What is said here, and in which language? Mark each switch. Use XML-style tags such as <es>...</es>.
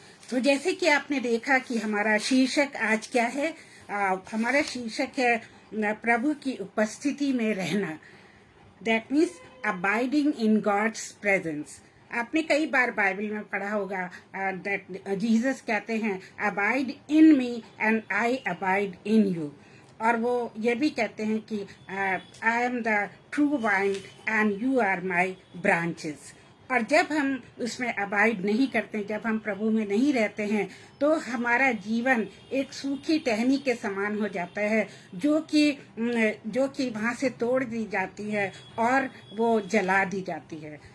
<hi>तो जैसे कि आपने देखा कि हमारा शीर्षक आज क्या है, हमारा शीर्षक है प्रभु की उपस्थिति में रहना।</hi> <en>That means abiding in God's presence.</en> <hi>आपने कई बार बाइबल में पढ़ा होगा</hi> <en>that</en> <hi>जीसस कहते हैं</hi> <en>Abide in me and I abide in you.</en> <hi>और वो ये भी कहते हैं कि</hi> <en>I am the true vine and you are my branches.</en> <hi>और जब हम उसमें अबाइड नहीं करते, जब हम प्रभु में नहीं रहते हैं, तो हमारा जीवन एक सूखी टहनी के समान हो जाता है जो कि वहाँ से तोड़ दी जाती है और वो जला दी जाती है।</hi>